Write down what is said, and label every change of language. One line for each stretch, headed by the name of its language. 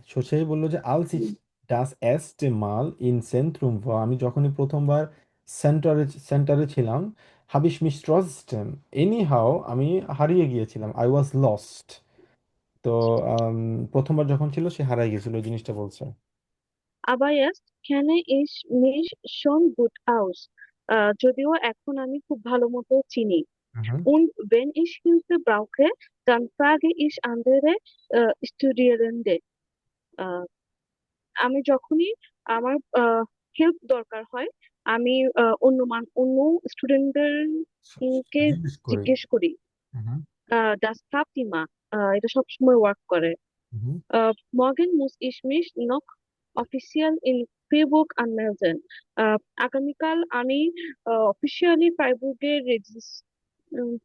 Bangla: So সে বললো যে
German: আলস ইস ডাস এস্টে মাল ইন সেন্ট্রুম ওয়া,
Bangla: আমি যখনই প্রথমবার সেন্টারে ছিলাম,
German: হাবিশ মিস ট্রস্টেম এনি হাও,
Bangla: আমি হারিয়ে গিয়েছিলাম, আই ওয়াজ লস্ট। তো প্রথমবার যখন ছিল সে হারাই গিয়েছিল, ওই জিনিসটা বলছে।
German: Aber jetzt kenne ich mich schon gut aus.
Bangla: যদিও এখন আমি খুব ভালো মতো চিনি। হুম।
German: Und wenn ich Hilfe brauche, dann frage ich andere Studierende.
Bangla: আহ, আমি যখনই আমার হেল্প দরকার হয়, আমি অন্য স্টুডেন্টদের কে জিজ্ঞেস করি। জিজ্ঞেস করি। হুম।
German: Das klappt immer.
Bangla: এটা সবসময় ওয়ার্ক করে। হুম।
German: Morgen muss ich mich noch offiziell in Freiburg anmelden.
Bangla: আগামীকাল আমি অফিসিয়ালি ফ্রাইবুর্গে রেজিস্টার